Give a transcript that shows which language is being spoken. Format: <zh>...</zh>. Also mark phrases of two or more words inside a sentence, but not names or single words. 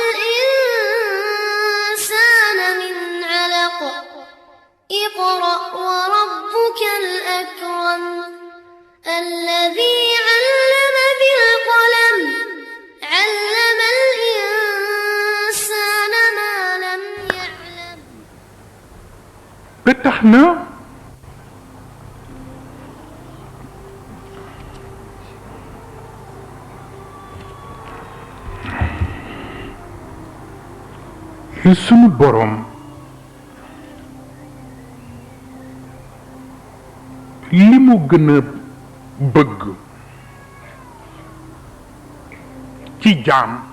<ar>الإنسان من علق اقرأ وربك الأكرم الذي علم بالقلم علم الإنسان ما لم يعلم</ar> <wo>بتحنا sunu borom li mu gën a bëgg ci jaam</wo>